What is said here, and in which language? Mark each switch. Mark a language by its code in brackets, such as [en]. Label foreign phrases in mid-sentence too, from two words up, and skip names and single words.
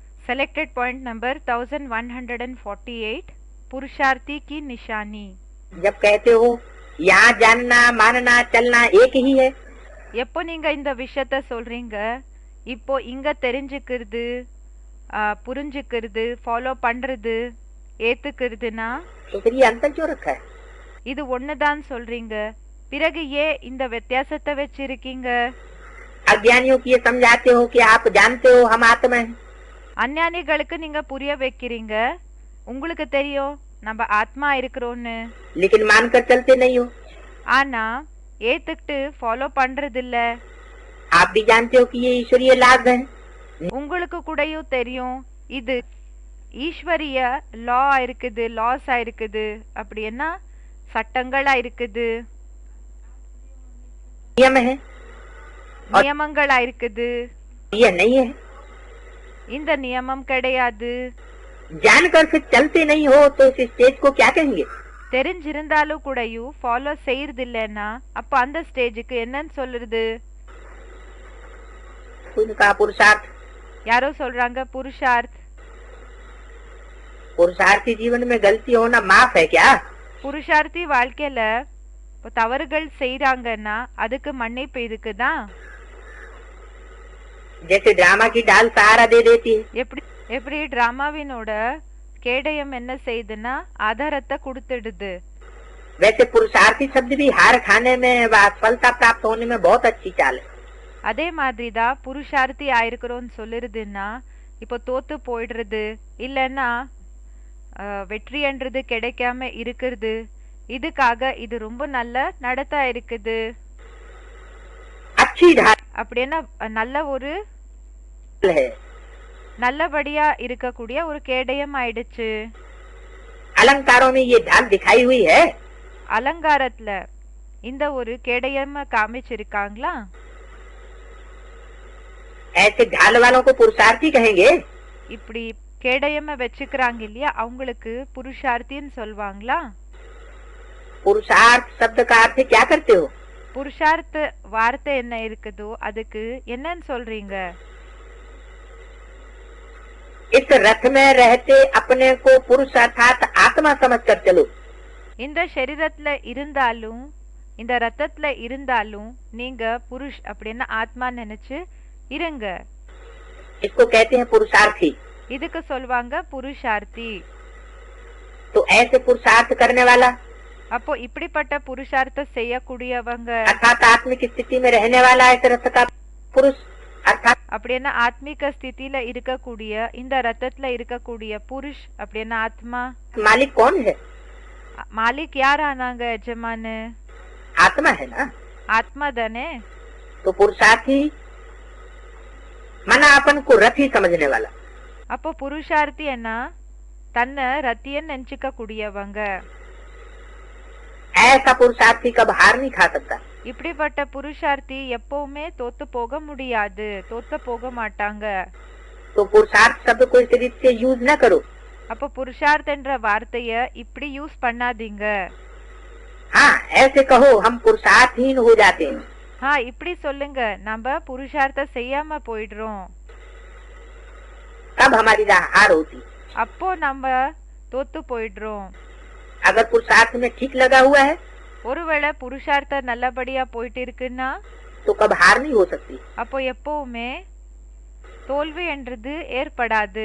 [en] Selected point number 1148 [hi] पुरुषार्थी की निशानी। जब कहते हो यहाँ जानना मानना चलना एक ही है, [ta] எப்போ நீங்க இந்த விஷயத்த சொல்றீங்க, இப்போ இங்க தெரிஞ்சுக்கிறது, புரிஞ்சுக்கிறது, ஃபாலோ பண்றது, ஏத்துக்கிறதுனா [hi] तो फिर ये अंतर क्यों रखा है? [ta] இது ஒண்ணுதான் சொல்றீங்க, பிறகு ஏன் இந்த வித்தியாசத்தை வச்சிருக்கீங்க? [hi] अज्ञानियों को ये समझाते हो कि आप जानते हो हम आत्मा हैं, [ta] அஞ்ஞானிகளுக்கு நீங்க புரிய வைக்கிறீங்க, உங்களுக்கு தெரியும் நம்ம ஆத்மா இருக்கிறோம்னு, [hi] लेकिन मानकर चलते नहीं हो। [ta] ஆனா ஏத்துக்கிட்டு ஃபாலோ பண்றது இல்ல। [hi] आप भी जानते हो कि ये ईश्वरीय लाभ है, [ta] உங்களுக்கு கூடயும் தெரியும் இது ஈஸ்வரிய லா இருக்குது, லாஸா இருக்குது, அப்படின்னா சட்டங்களா இருக்குது, [hi] नियम है, [ta] நியமங்களா இருக்குது। [hi] ये नहीं है। [ta] இந்த நியமம் கிடையாது। [hi] जानकर फिर चलते नहीं हो तो इस स्टेज को क्या कहेंगे? [ta] தெரிஞ்சிருந்தாலும் கூடயும் ஃபாலோ செய்யறது இல்லைன்னா அப்ப அந்த ஸ்டேஜுக்கு என்னன்னு சொல்றது? [hi] उसने कहा पुरुषार्थ। [ta] யாரோ சொல்றாங்க புருஷார்த்। [hi] पुरुषार्थी जीवन में गलती होना माफ है क्या? [ta] புருஷார்த்தி வாழ்க்கையில தவறுகள் செய்யறாங்கன்னா அதுக்கு மன்னிப்பு இதுக்குதான்। [hi] जैसे ड्रामा की डाल सहारा दे देती है, [ta] எப்படி டிராமாவினோட கேடயம் என்ன செய்யுதுன்னா ஆதாரத்தை கொடுத்துடுது, [hi] वैसे पुरुषार्थी शब्द भी हार खाने में व सफलता प्राप्त होने में बहुत अच्छी चाल है। [ta] அதே மாதிரிதான் புருஷார்த்தி ஆயிருக்கிறோம்னு சொல்லுறதுன்னா இப்போ தோத்து போயிடுறது இல்லைன்னா வெற்றின்றது கிடைக்காம இருக்கிறது, இதுக்காக இது ரொம்ப நல்ல நடத்தா இருக்குது। [hi] अच्छी ढाल [ta] அப்படின்னா நல்ல ஒரு [hi] है, [ta] நல்லபடியா இருக்கக்கூடிய ஒரு கேடயம் ஆயிடுச்சு। [hi] अलंकारों में ये ढाल दिखाई हुई है, [ta] அலங்காரத்துல இந்த ஒரு கேடயம் காமிச்சிருக்காங்களா? [hi] ऐसे ढाल वालों को पुरुषार्थी कहेंगे। [ta] இப்படி கேடயம் வச்சுக்கிறாங்க இல்லையா, அவங்களுக்கு புருஷார்த்தின்னு சொல்வாங்களா? [hi] पुरुषार्थ शब्द का अर्थ क्या करते हो? [ta] புருஷார்த்த வார்த்தை என்ன இருக்குதோ அதுக்கு என்னன்னு சொல்றீங்க? [hi] इस रथ में रहते अपने को पुरुष अर्थात आत्मा समझकर चलो। [ta] இந்த शरीरத்துல இருந்தாலும் இந்த ரத்தத்துல இருந்தாலும் நீங்க புருஷ் அப்படின்னா ஆத்மா நினைச்சு இருங்க। [hi] इसको कहते हैं पुरुषार्थी। [ta] இதுக்கு சொல்வாங்க புருஷார்த்தி। [hi] तो ऐसे पुरुषार्थ करने वाला [ta] அப்போ இப்படிப்பட்ட புருஷார்த்த செய்யக்கூடியவங்க [hi] अर्थात आत्मिक स्थिति में रहने वाला इस रथ का पुरुष अर्थात [ta] அப்படின்னா ஆத்மீக ஸ்திதியில இருக்கக்கூடிய இந்த ரத்தத்துல இருக்கக்கூடிய புருஷ் அப்படின்னா ஆத்மா। [hi] मालिक कौन है? [ta] மாலிக் யார் ஆனாங்க? எஜமானு [hi] आत्मा है ना। [ta] ஆத்மா தானே। [hi] तो पुरुषार्थी मना अपन को रथी समझने वाला। [ta] அப்போ புருஷார்த்தி என்ன? தன்னை ரத்தியன்னு நினைச்சுக்க கூடியவங்க। [hi] ऐसा पुरुषार्थी कब हार नहीं खा सकता। [ta] இப்படிப்பட்ட புருஷார்த்தி எப்பவுமே தோத்து போக முடியாது, தோத்து போக மாட்டாங்க। [hi] तो पुरुषार्थ शब्द को इस रीत से यूज न करो। [ta] அப்ப புருஷார்த் என்ற வார்த்தைய இப்படி யூஸ் பண்ணாதீங்க। [hi] हाँ ऐसे कहो हम पुरुषार्थहीन हो जाते हैं। [ta] இப்படி சொல்லுங்க, நம்ம புருஷார்த்த செய்யாம போயிடுறோம், [hi] तब हमारी हार होती। [ta] அப்போ நம்ம தோத்து போயிடுறோம்। [hi] अगर पुरुषार्थ में ठीक लगा हुआ है [ta] ஒருவேளை புருஷார்த்த நல்லபடியா போயிட்டு இருக்குன்னா [hi] तो कब हार नहीं हो सकती। [ta] அப்போ எப்பவுமே தோல்வி என்றது ஏற்படாது।